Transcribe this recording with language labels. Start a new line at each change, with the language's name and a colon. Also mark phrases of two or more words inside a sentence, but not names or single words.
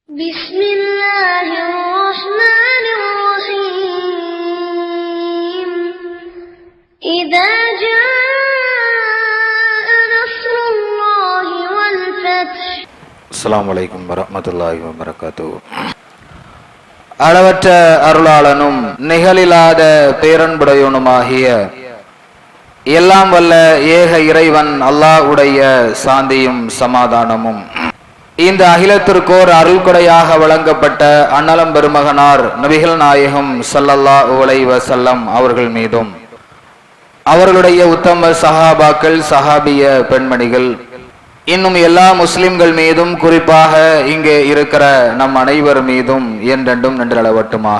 Arabic: بسم الله الرحمن الرحيم إذا جاء نصر الله والفتح. السلام عليكم ورحمة الله وبركاته.
Tamil: அளவற்ற அருளாளனும் நிகழில்லாத பேரன்புடையவனுமாகிய எல்லாம் வல்ல ஏக இறைவன் அல்லாஹ்வுடைய சாந்தியும் சமாதானமும் இந்த அகிலத்திற்கோர் அருள்கொடையாக வழங்கப்பட்ட அன்னலம் பெருமகனார் நபிகள் நாயகம்
Arabic: صلى الله عليه وسلم
Tamil: அவர்கள் மீதும் அவர்களுடைய உத்தம சஹாபாக்கள் சஹாபிய பெண்மணிகள் இன்னும் எல்லா முஸ்லிம்கள் மீதும் குறிப்பாக இங்கே இருக்கிற நம் அனைவர் மீதும் என்றென்றும் நின்றளவட்டுமாக.